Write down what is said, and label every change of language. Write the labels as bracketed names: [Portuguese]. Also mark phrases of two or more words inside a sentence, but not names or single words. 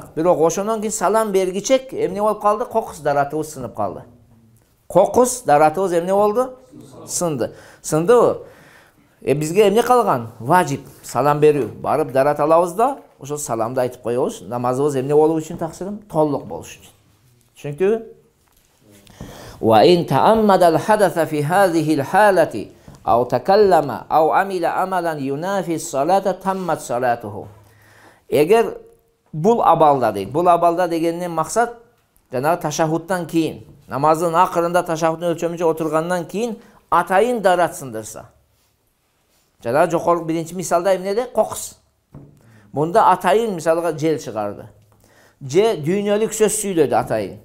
[Kyrgyz] Бирок ошондон кийин салам бергичек эмне болуп калды? Кокус даратыбыз сынып калды. Кокус даратыбыз эмне болду? Сынды. Сындыбы? Бизге эмне калган? Важип салам берүү. Барып дарат алабыз да, ошо саламды айтып коебуз. Намазыбыз эмне болуу үчүн таксырым? Толук болуш үчүн. Түшүнүктүбү? [Arabic] وإن تعمد الحدث في هذه الحالة أو تكلم أو عمل عملا ينافي الصلاة تمت صلاته. [Kyrgyz] Эгер бул абалда дейт. Бул абалда дегенинен максат жанагы ташаххудтан кийин, намаздын акырында ташаххудтун өлчөмүнчө отургандан кийин атайын дарат сындырса. Жанагы жокорку биринчи мисалда эмнеде? Кокус. Мында атайын мисалга жел чыгарды. Же дүйнөлүк сөз сүйлөдү атайын.